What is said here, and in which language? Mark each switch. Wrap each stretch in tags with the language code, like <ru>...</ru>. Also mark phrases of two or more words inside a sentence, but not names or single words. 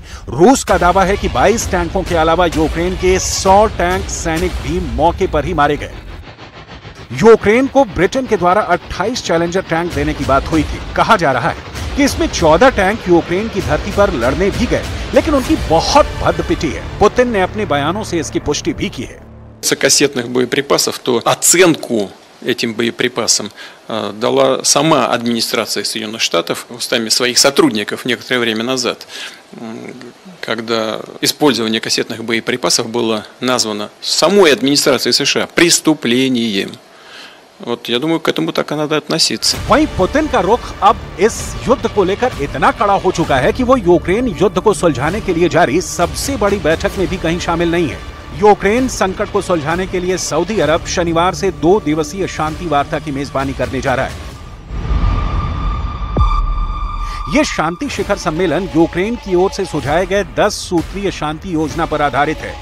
<hi>रूस का दावा है कि 22 टैंकों के अलावा यूक्रेन के 100 टैंक सैनिक भी मौके पर ही मारे गए। यूक्रेन को ब्रिटेन के द्वारा 28 चैलेंजर टैंक देने की बात हुई थी। कहा जा रहा है कि इसमें 14 टैंक यूक्रेन की धरती पर लड़ने भी गए, लेकिन उनकी बहुत भद्द पिटी है। पुतिन ने अपने बयानों से इसकी पुष्टि भी की है।</hi> <ru>кассетных боеприпасов, то оценку этим боеприпасам дала сама администрация Соединенных Штатов устами своих сотрудников некоторое время назад, когда использование кассетных боеприпасов было названо самой администрацией США преступлением. Вот я думаю, к этому так и надо относиться.</ru> <hi>वहीं पुतिन का रुख अब इस युद्ध को लेकर इतना कड़ा हो चुका है कि वो यूक्रेन युद्ध को सुलझाने के लिए जारी सबसे बड़ी बैठक में भी कहीं शामिल नहीं है। यूक्रेन संकट को सुलझाने के लिए सऊदी अरब शनिवार से 2 दिवसीय शांति वार्ता की मेजबानी करने जा रहा है। यह शांति शिखर सम्मेलन यूक्रेन की ओर से सुझाए गए 10 सूत्रीय शांति योजना पर आधारित है।</hi>